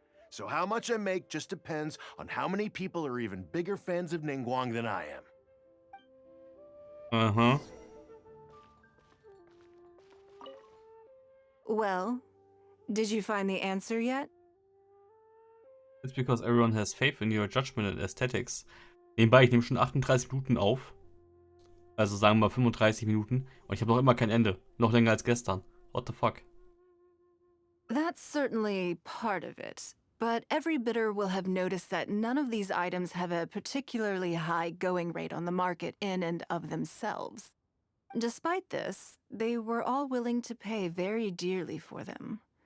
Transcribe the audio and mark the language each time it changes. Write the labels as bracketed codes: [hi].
[en] So how much I make just depends on how many people are even bigger fans of Ningguang than I am. Uh-huh. Well, did you find the answer yet? It's because everyone has faith in your judgment and aesthetics. [de] Nebenbei, ich nehme schon 38 Minuten auf. Also sagen wir mal 35 Minuten. Und ich habe noch immer kein Ende. Noch länger als gestern. [en] What the fuck? That's certainly part of it. But every bidder will have noticed that none of these items have a particularly high going rate on the market in and of themselves. Despite this, they were all willing to pay very dearly for them.